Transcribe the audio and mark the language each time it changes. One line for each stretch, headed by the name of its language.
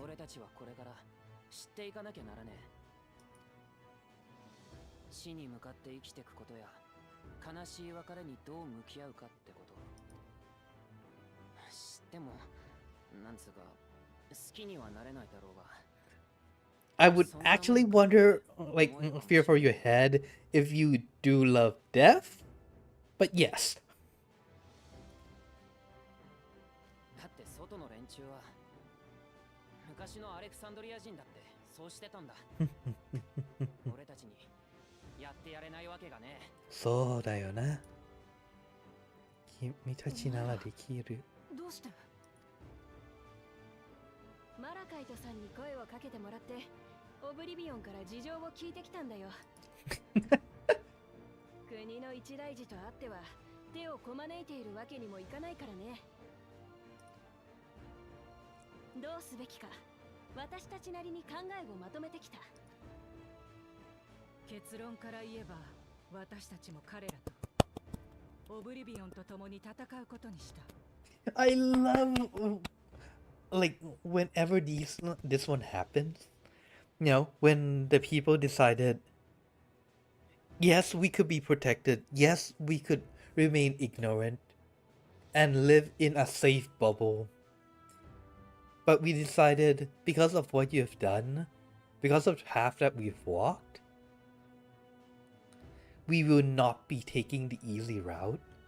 Japanese: 俺たちはこれから知っていかなきゃならねえ。死に向かって生きていくことや、悲しい別れにどう向き合うかってこと。知っても、なんつうか、好きにはなれないだろうが。
English: I would actually wonder, like, fear for your head, if you do love death, but yes.
Japanese: だって外の連中は昔のアレクサンドリア人だってそうしてたんだ。俺たちにやってやれないわけがね。そうだよな。君たちならできる。どうして？マラカイトさんに声をかけてもらってオブリビオンから事情を聞いてきたんだよ。国の一大事とあっては手をこまねいているわけにもいかないからね。どうすべきか私たちなりに考えをまとめてきた。結論から言えば私たちも彼らとオブリビオンと共に戦うことにした。
English: I love, like, whenever this one happens, you know, when the people decided, yes, we could be protected, yes, we could remain ignorant and live in a safe bubble, but we decided, because of what you have done, because of the path that we've walked, we will not be taking the easy route.